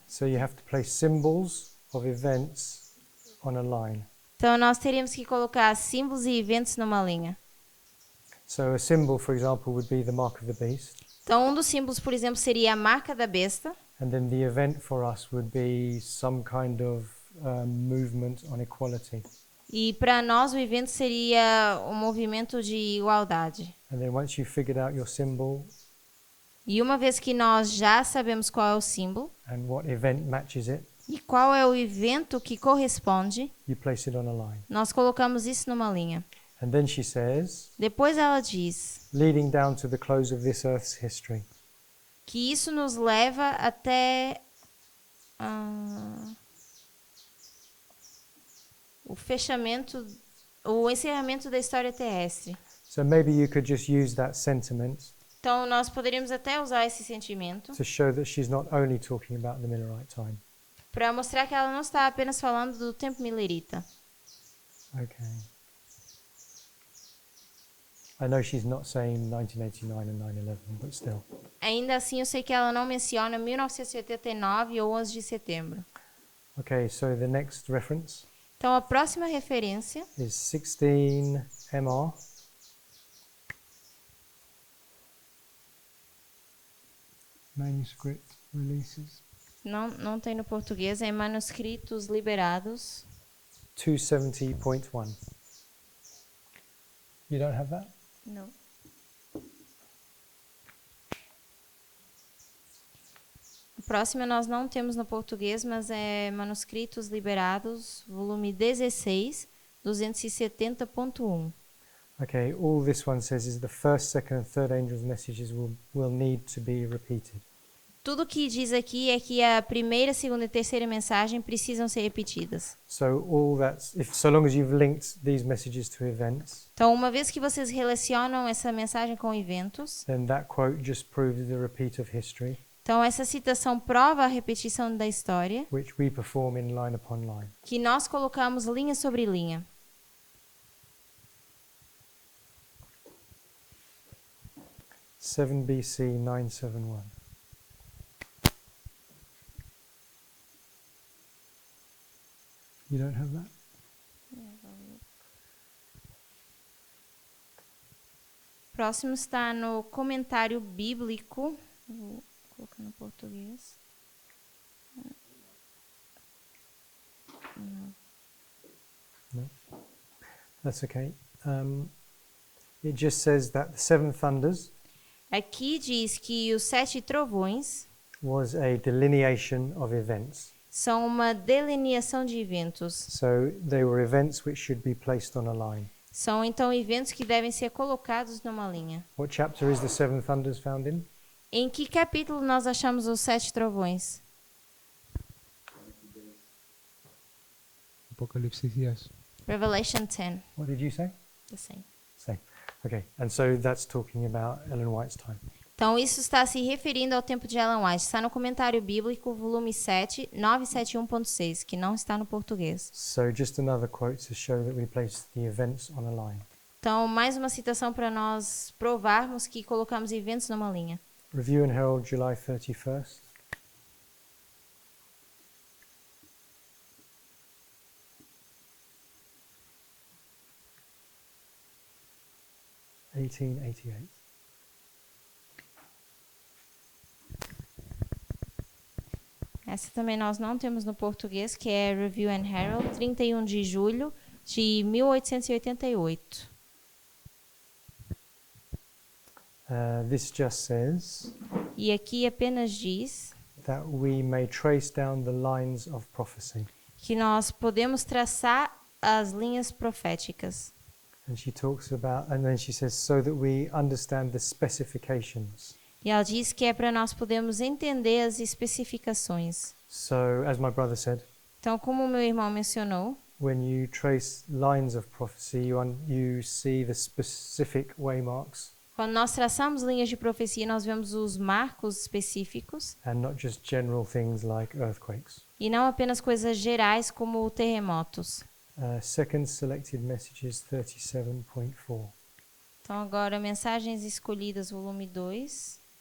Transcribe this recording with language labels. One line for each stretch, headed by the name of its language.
English: So you have to place symbols of events on a line.
Portuguese: Então, nós teríamos que colocar símbolos e eventos numa linha.
English: So a symbol, for example, would be the mark of the beast.
Portuguese: Então, um dos símbolos, por exemplo, seria a marca da besta.
English: And then the event for us would be some kind of movement on equality.
Portuguese: E para nós, o evento seria um movimento de igualdade.
English: And then once you've figured out your symbol
Portuguese: E uma vez que nós já sabemos qual é o símbolo
English: and what event matches it,
Portuguese: e qual é o evento que corresponde,
English: you place it on a line.
Portuguese: nós colocamos isso numa linha.
English: And then she says,
Portuguese: Depois ela diz
English: leading down to the close of this earth's history.
Portuguese: que isso nos leva até o fechamento, o encerramento da história terrestre.
English: So maybe you could just use that sentiment Então, nós poderíamos até usar esse sentimento to show that she's not only talking about the Millerite time. para mostrar que ela não está apenas falando do tempo milerita. Okay. I know she's not saying 1989 and 9/11, but still.
Portuguese: Ainda assim, eu sei que ela não menciona 1989 ou 11 de setembro.
English: Okay, so the next reference
Portuguese: Então, a próxima referência
English: is 16 MR. Manuscript releases.
Portuguese: não tem no português, é em manuscritos liberados.
English: 270.1. You don't have that?
Portuguese: Não. A próxima nós não temos no português, mas é Manuscritos Liberados, volume 16, 270.1.
English: Okay, all this one says is the first, second and third angels' messages will need to be repeated.
Portuguese: Tudo que diz aqui é que a primeira, segunda e terceira mensagem precisam ser repetidas.
English: So all that's if so long as you've linked these messages to events,
Portuguese: Então, uma vez que vocês relacionam essa mensagem com eventos,
English: then that quote just proves the repeat of history,
Portuguese: então essa citação prova a repetição da história,
English: which we perform in line upon line.
Portuguese: que nós colocamos linha sobre linha.
English: Seven BC 971. You don't have that?
Portuguese: Próximo está no comentário bíblico. Vou colocar no português.
English: That's okay. It just says that the seven thunders
Portuguese: Aqui diz que os 7 trovões
English: was a delineation of events.
Portuguese: são uma delineação de eventos.
English: So they were events which should be placed on a line.
Portuguese: São então eventos que devem ser colocados numa linha.
English: What chapter is the seven thunders found in?
Portuguese: Em que capítulo nós achamos os 7 trovões? Apocalipse 10.
English: Revelation 10. What did you say? The same. Same. Okay. And so that's talking about Ellen White's time.
Portuguese: Então, isso está se referindo ao tempo de Ellen White. Está no comentário bíblico, volume 7, 971.6, que não está no português.
English: So just another quote to show that we place the events on a line.
Portuguese: Então, mais uma citação para nós provarmos que colocamos eventos numa linha.
English: Review and Herald, July 31st. (1888).
Portuguese: Essa também nós não temos no português, que é Review and Herald, 31 de julho de 1888.
English: This just says
Portuguese: E aqui apenas diz
English: that we may trace down the lines of prophecy.
Portuguese: que nós podemos traçar as linhas proféticas.
English: And she talks about, and then she says, so that we understand the specifications.
Portuguese: E ela diz que é para nós podermos entender as especificações.
English: So, as my brother said,
Portuguese: Então, como o meu irmão mencionou,
English: when you trace lines of prophecy, you see the specific waymarks
Portuguese: quando nós traçamos linhas de profecia, nós vemos os marcos específicos
English: and not just general things like earthquakes.
Portuguese: e não apenas coisas gerais como terremotos.
English: Second selected messages 37.4.
Portuguese: Então, agora, Mensagens Escolhidas, volume 2.